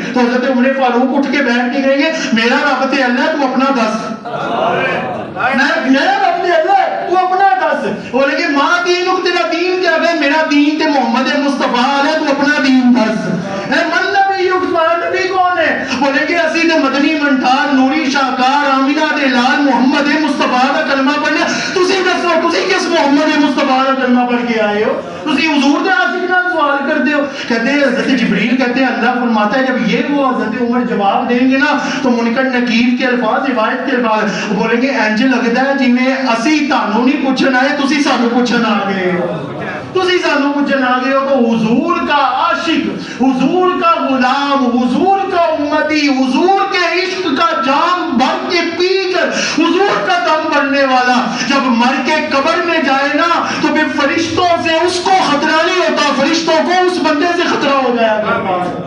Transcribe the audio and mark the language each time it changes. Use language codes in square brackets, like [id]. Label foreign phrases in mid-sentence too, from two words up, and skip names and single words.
[ur] تو حضرت عمر فاروق اٹھ کے بیٹھ کے کہیں گے [pa] میرا رب تے اللہ، تو اپنا دس۔ میرا رب تے اللہ، تو اپنا دس۔ بولے کہ [ar] ماں دینک، [ur] تیرا دین کیا ہے؟ [pa] میرا دین تے محمد مصطفیٰ ہے، تو اپنا دین دس۔ [ar] من نبیک، [ur] تمہارا نبی کون ہے؟ [pa] بولے کہ اسی تے مدنی منٹار نوری شاہکار آمینہ دے لال محمد مصطفیٰ دا کلمہ پڑھنا۔ تسی دسو تسی کس محمد مصطفیٰ دا کلمہ پڑھ کے آئے ہو؟ تسی حضور دے عاشق نال سوال کرتے ہو۔ [ur] کہتے ہیں حضرت جبریل کہتے ہیں اللہ فرماتا ہے جب یہ وہ حضرت عمر جواب دیں گے نا تو منکر نکیر کے الفاظ، روایت کے الفاظ بولیں گے [pa] انج لگتا ہے جویں اسی تانوں نہیں پوچھن آئے، تسی سانوں پوچھن آ گئے ہو، تسی سانوں پوچھن آ گئے ہو۔ [ur] تو حضور کا عاشق، حضور کا غلام، حضور کا امتی، حضور کے عشق کا جام بھر کے پی کر حضور کا دم بھرنے والا جب مر کے قبر میں جائے نا تو پھر فرشتوں سے اس کو خطرہ نہیں ہوتا، فرشتوں کو اس بندے سے خطرہ ہو جایا کرتا۔